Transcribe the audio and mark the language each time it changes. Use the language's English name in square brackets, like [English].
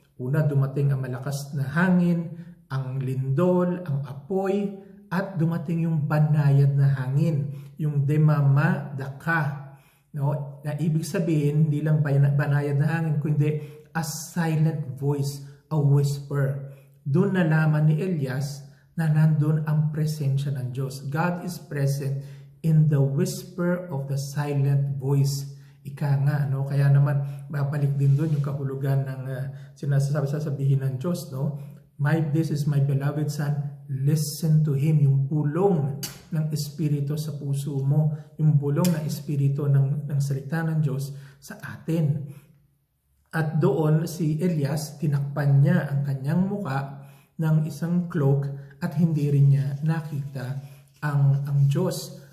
[Filipino] Una, dumating ang malakas na hangin, ang lindol, ang apoy, at dumating yung banayad na hangin, yung demamadaka. No? Na ibig sabihin, hindi lang banayad na hangin, kundi [English] a silent voice, a whisper. [Filipino] Doon nalaman ni Elias na nandun ang presensya ng Diyos. [English] God is present in the whisper of the silent voice. [Filipino] Ika nga, no? Kaya naman, babalik din doon yung kahulugan ng sasabihin ng Diyos, no? [English] This is my beloved Son, listen to Him. [Filipino] Yung bulong ng Espiritu sa puso mo, yung bulong ng Espiritu ng salita ng Diyos sa atin. At doon si Elias, tinakpan niya ang kanyang muka ng isang cloak at hindi rin niya nakita ang Diyos.